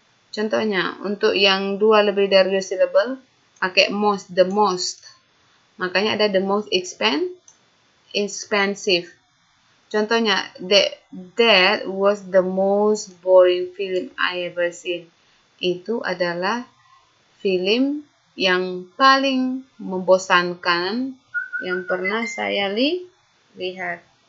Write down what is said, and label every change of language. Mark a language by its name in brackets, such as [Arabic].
[Indonesian] Contohnya, untuk yang dua lebih dari dua syllable, pakai most, the most. Makanya ada [English] the most expensive. [Indonesian] Contohnya, [English] that was the most boring film I ever seen. [Indonesian] Itu adalah film yang paling membosankan yang pernah saya lihat.